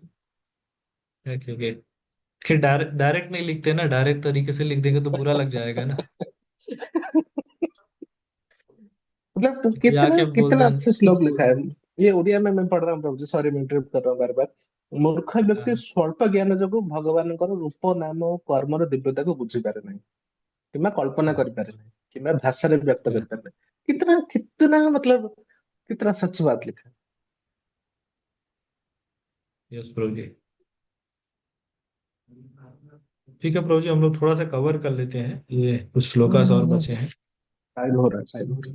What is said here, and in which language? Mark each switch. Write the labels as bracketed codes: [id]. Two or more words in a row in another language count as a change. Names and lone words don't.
[hi] क्योंकि फिर डायरेक्ट डायरेक्ट नहीं लिखते ना, डायरेक्ट तरीके से लिख देंगे तो बुरा लग जाएगा ना। ने। मतलब तो कोई कितना आके बोल कितना दे। अच्छे श्लोक लिखा है। ये उड़िया में मैं पढ़ रहा हूँ प्रभु जी, सॉरी मैं इंटरप्ट कर रहा हूँ बार बार। मूर्ख व्यक्ति हाँ, [or] ସ୍ୱଳ୍ପ ଜ୍ଞାନ ଯୋଗୁ ଭଗବାନଙ୍କର ରୂପ ନାମ ଓ କର୍ମର ଦିବ୍ୟତାକୁ ବୁଝିପାରେ ନାହିଁ କିମ୍ବା କଳ୍ପନା [hi] हाँ, [or] କରିପାରେ ନାହିଁ କିମ୍ବା ଭାଷା ରେ ବ୍ୟକ୍ତ [hi] हाँ, [or] କରିପାरे ନାହିଁ। [hi] कितना कितना मतलब कितना सच बात लिखा है। यस प्रभु जी। ठीक है प्रभु जी, हम लोग थोड़ा सा कवर कर लेते हैं, ये कुछ श्लोकास और बचे हैं। शायद हो रहा है, शायद हो